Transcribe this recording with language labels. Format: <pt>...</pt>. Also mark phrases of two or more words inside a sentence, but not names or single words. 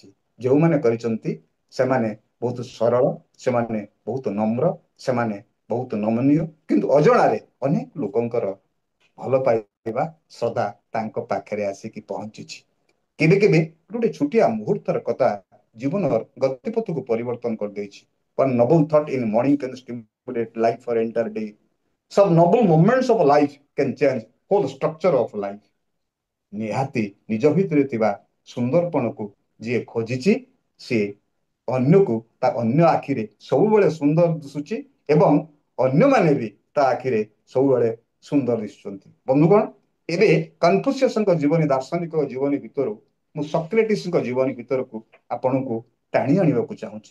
<or>ଯେଉଁମାନେ କରିଛନ୍ତି ସେମାନେ ବହୁତ ସରଳ, ସେମାନେ ବହୁତ ନମ୍ର, ସେମାନେ ବହୁତ ନମନୀୟ, କିନ୍ତୁ ଅଜଣାରେ ଅନେକ ଲୋକଙ୍କର ଭଲ ପାଇବା ସଦା ତାଙ୍କ ପାଖରେ ଆସିକି ପହଞ୍ଚିଛି। କେବେ କେବେ ଗୋଟେ ଛୋଟିଆ ମୁହୂର୍ତ୍ତର କଥା ଜୀବନର ଗତିପଥକୁ ପରିବର୍ତ୍ତନ କରିଦେଇଛି।</or> <en>One noble thought in morning can stimulate life for entire day. Some noble moments of life can change whole structure of life.</en> <or>ନିହାତି ନିଜ ଭିତରେ ଥିବା ସୁନ୍ଦରପଣକୁ ଯିଏ ଖୋଜିଛି ସିଏ ଅନ୍ୟକୁ ତା ଅନ୍ୟ ଆଖିରେ ସବୁବେଳେ ସୁନ୍ଦର ଦିଶୁଛି ଏବଂ ଅନ୍ୟମାନେ ବି ତା ଆଖିରେ ସବୁବେଳେ ସୁନ୍ଦର ଦିଶୁଛନ୍ତି। ବନ୍ଧୁଗଣ, ଏବେ କନଫୁସିୟସଙ୍କ ଜୀବନୀ ଦାର୍ଶନିକ ଜୀବନୀ ଭିତରୁ ମୁଁ ସକ୍ରେଟିସଙ୍କ ଜୀବନୀ ଭିତରକୁ ଆପଣଙ୍କୁ ଟାଣି ଆଣିବାକୁ ଚାହୁଁଛି।</or>